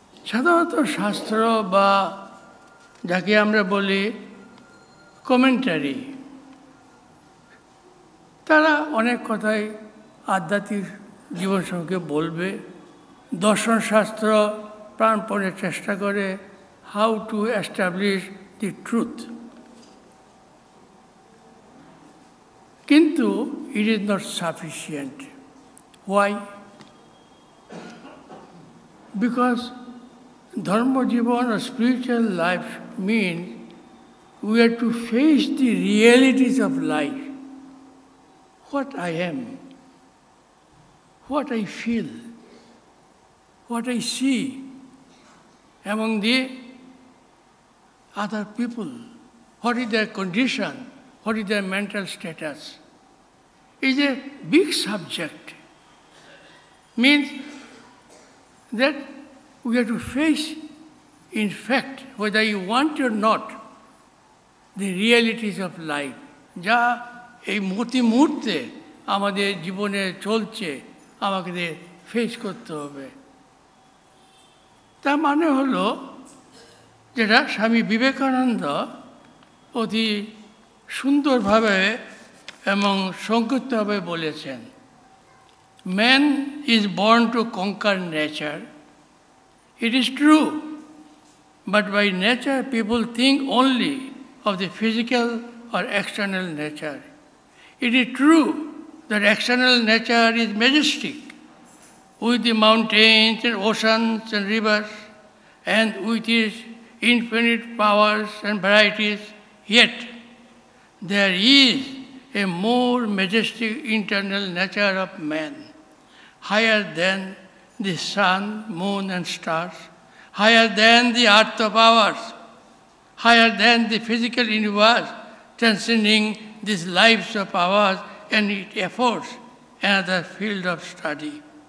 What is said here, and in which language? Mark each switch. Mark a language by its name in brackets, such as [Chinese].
[Bangla] সাধারণত শাস্ত্র বা যাকে আমরা বলি কমেন্টারি, তারা অনেক কথাই আধ্যাত্মিক জীবন সম্পর্কে বলবে। দর্শনশাস্ত্র প্রাণপণে চেষ্টা করে [English] How to establish the truth, কিন্তু it is not sufficient. Why? Because dharma jivan or spiritual life means we have to face the realities of life. What I am, what I feel, what I see among the other people, what is their condition, what is their mental status. Is a big subject. Means that we have to face, in fact, whether you want or not, the realities of life. [Bangla] যা এই মুহূর্তে আমাদের জীবনে চলছে, আমাকে face করতে হবে। তার মানে হলো যেটা স্বামী বিবেকানন্দ অতি সুন্দরভাবে এবং সংক্ষিপ্তভাবে বলেছেন, [English] Man is born to conquer nature. It is true, but by nature people think only of the physical or external nature. It is true that external nature is majestic, with the mountains and oceans and rivers, and with its infinite powers and varieties, yet there is a more majestic internal nature of man, higher than the sun, moon, and stars, higher than the earth of ours, higher than the physical universe, transcending these lives of ours, and it affords another field of study.